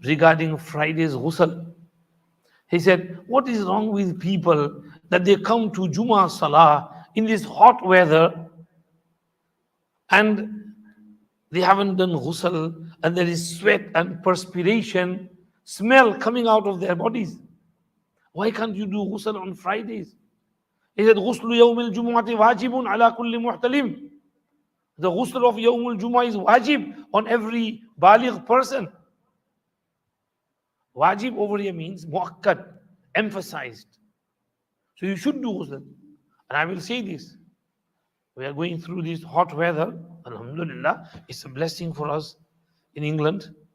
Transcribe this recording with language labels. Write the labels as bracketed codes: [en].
[en] regarding Friday's ghusl. He said, what is wrong with people that they come to Jummah Salah in this hot weather and they haven't done ghusl and there is sweat and perspiration, smell coming out of their bodies. Why can't you do ghusl on Fridays? He said, [ar] غسل يوم الجمعة واجب على كل محتلم. [en] The ghusl of Yawmul Jummah is wajib on every baligh person. Wajib over here means muakkad, emphasized. So you should do ghusl. And I will say this. We are going through this hot weather. Alhamdulillah, it's a blessing for us in England.